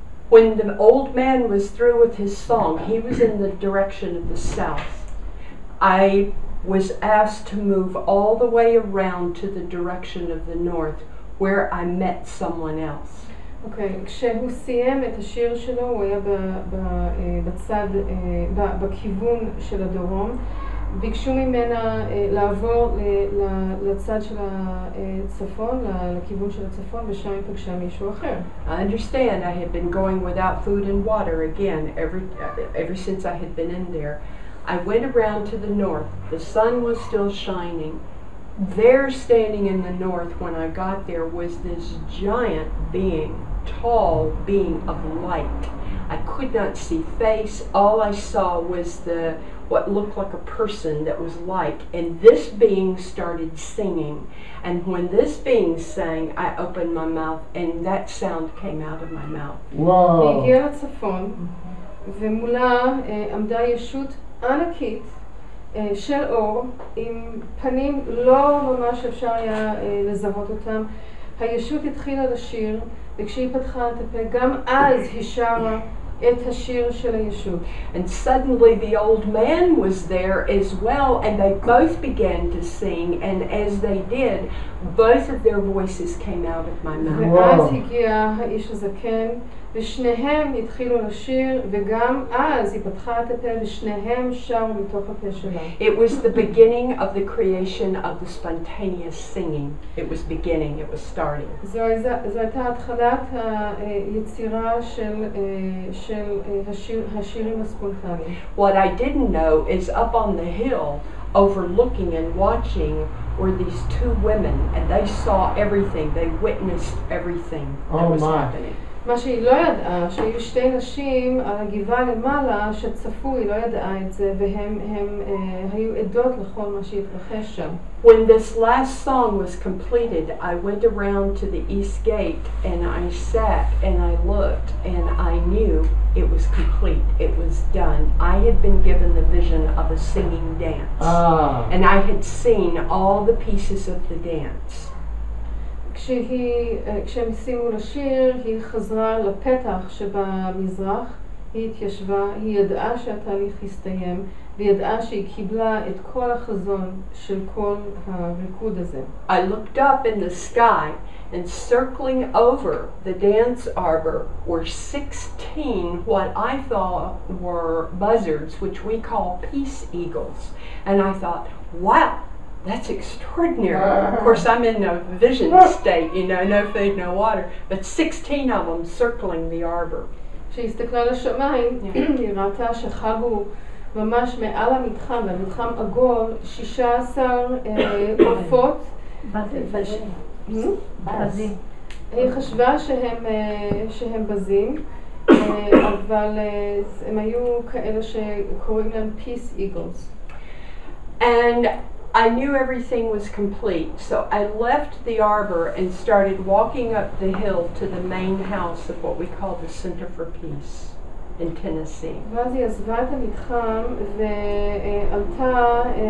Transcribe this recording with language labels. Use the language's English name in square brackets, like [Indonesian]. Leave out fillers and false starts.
[English] When the old man was through with his song, he was in the direction of the south. I was asked to move all the way around to the direction of the north, where I met someone else. [Hebrew] אוקיי, כשהוא סיים את השיר שלו, הוא היה בצד, בכיוון של הדרום. ביקשו ממנה לעבור לצד של הצפון, לכיוון של הצפון, ושם היא פגשה מישהו אחר. [English] I understand I had been going without food and water again ever since I had been in there. I went around to the north. The sun was still shining. There, standing in the north when I got there, was this giant being, tall being of light. I could not see face. All I saw was what looked like a person that was light. And this being started singing. And when this being sang, I opened my mouth and that sound came out of my mouth. Wow. [Hebrew] היא הגיעה לצפון, ומולה עמדה ישות ענקית של אור, עם פנים לא ממש אפשר היה לזהות אותם. הישות התחילה לשיר, וכשהיא פתחה את הפה, גם אז היא שרה את השיר של הישות. [English] And suddenly the old man was there as well, and they both began to sing, and as they did, both of their voices came out of my mouth. [Hebrew] ואז הגיע האיש הזקן, ושניהם התחילו לשיר, וגם אז היא פתחה את הפה, ושניהם שרו מתוך הפה שלה. [English] It was the beginning of the creation of the spontaneous singing. It was beginning, it was starting. [Hebrew] זו הייתה התחלת היצירה של השירים הספונטניים. [English] What I didn't know is up on the hill, overlooking and watching, were these two women, and they saw everything. They witnessed everything that was happening. [Hebrew] מה שהיא לא ידעה, שהיו שתי נשים על הגבעה למעלה שצפו, היא לא ידעה את זה, והם היו עדות לכל מה שהתרחש שם. [English] When this last song was completed, I went around to the east gate and I sat and I looked and I knew it was complete. It was done. I had been given the vision of a singing dance. And I had seen all the pieces of the dance. [Hebrew] כשהם סיימו לשיר, היא חזרה לפתח שבמזרח, היא התיישבה, היא ידעה שהתהליך הסתיים, והיא ידעה שהיא קיבלה את כל החזון של כל הריקוד הזה. [English] I looked up in the sky and circling over the dance arbor were 16 what I thought were buzzards, which we call peace eagles. And I thought, wow, that's extraordinary. Of course, I'm in a vision state, you know, no food, no water, but 16 of them circling the arbor. [Hebrew] כשהסתכלה לשמיים, היא ראתה שחגו ממש מעל המתחם, המתחם עגול, 16 עופות. בזים. היא חשבה שהם בזים, אבל הם היו כאלה שקוראים להם [English] peace eagles. And I knew everything was complete, so I left the arbor and started walking up the hill to the main house of what we call the Center for Peace in Tennessee. [Hebrew] ואז היא עזבה את המתחם ועלתה